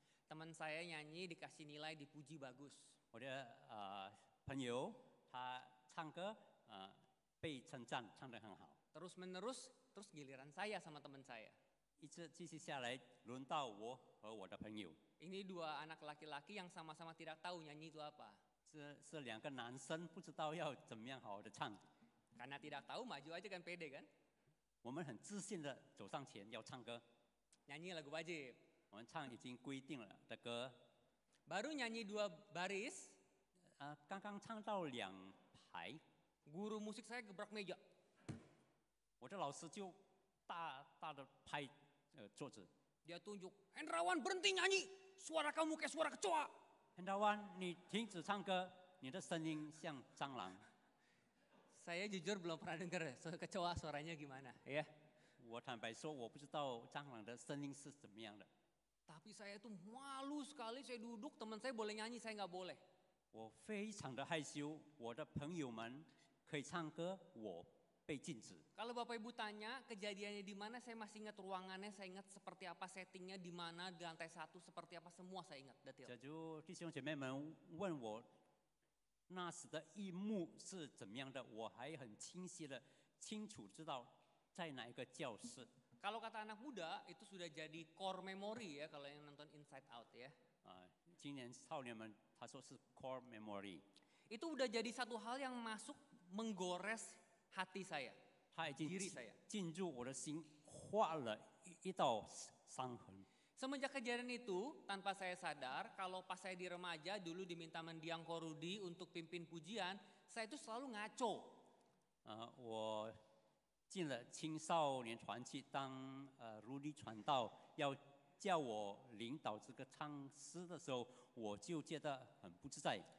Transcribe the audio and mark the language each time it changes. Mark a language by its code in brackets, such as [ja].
[id] Teman saya nyanyi dikasih nilai dipuji bagus. [zh] 我的朋友他唱歌被称赞，唱得很好。 [id] Terus menerus, terus giliran saya sama teman saya. [zh] 一直继续下来，轮到我和我的朋友。 [id] Ini dua anak laki-laki yang sama-sama tidak tahu nyanyi itu apa. [zh] 是2个男生，不知道要怎么样好好的唱。 [id] Karena tidak tahu maju aja kan pede kan. [zh] 我们很自信的走上前要唱歌， [id] Nyanyi lagu wajib. [zh] 我们唱已经规定了的歌。 [id] Baru nyanyi 2 baris, [zh] 刚刚唱到2排， [id] guru musik saya gebrak meja. [zh] 我的老师就大大的拍桌子。 [id] Dia tunjuk, Hendrawan berhenti nyanyi. Suara kamu kayak suara kecoa. [zh] Hendrawan，你停止唱歌，你的声音像蟑螂。 [id] Saya jujur belum pernah dengar kecoa suaranya gimana ya. [zh] 我坦白说，我不知道蟑螂的声音是怎么样的。 [id] Tapi saya tuh malu sekali, saya duduk, teman saya boleh nyanyi, saya nggak boleh. [zh] 我非常的害羞，我的朋友们可以唱歌，我被禁止。 [id] Kalau Bapak Ibu tanya kejadiannya di mana, saya masih ingat ruangannya, saya ingat seperti apa settingnya di mana, di lantai 1 seperti apa, semua saya ingat detail. [zh] 假如弟兄姐妹们问我那时的一幕是怎么样的，我还很清晰的、清楚知道在哪一个教室。 [id] Kalau kata anak muda itu sudah jadi core memory ya kalau yang nonton Inside Out ya. [zh] 今年少年们他说是 core memory， [id] Itu udah jadi satu hal yang masuk menggores hati saya, [zh] 他已经 [id] diri saya. [zh] 进入我的心，画了一道伤痕。 [id] Semenjak kejadian itu, tanpa saya sadar, kalau pas saya di remaja dulu diminta mendiang korudi untuk pimpin pujian, saya itu selalu ngaco. [zh] 我进了青少年团去当如理传道，要叫我领导这个唱诗的时候，我就觉得很不自在。